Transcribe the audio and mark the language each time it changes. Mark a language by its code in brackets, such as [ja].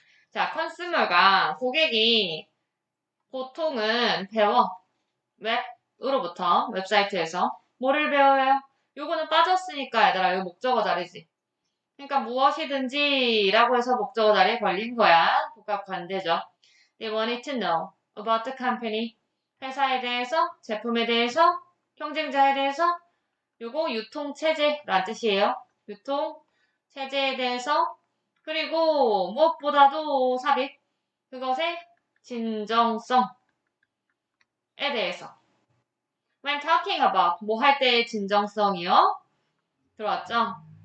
[ko] 자, 컨슈머가 고객이 보통은 배워. 웹으로부터 웹사이트에서 뭐를 배워요? 요거는 빠졌으니까 얘들아 이거 목적어 자리지. 그러니까 무엇이든지 라고 해서 목적어 자리에 걸린 거야. 복합 관대죠. [en] They wanted to know about the company. [ko] 회사에 대해서, 제품에 대해서, 경쟁자에 대해서 요거 유통체제란 뜻이에요. 유통체제에 대해서 그리고 무엇보다도 삽입 그것의 진정성에 대해서 [en] When talking about [ko] 뭐 할 때의 진정성이요? 들어왔죠?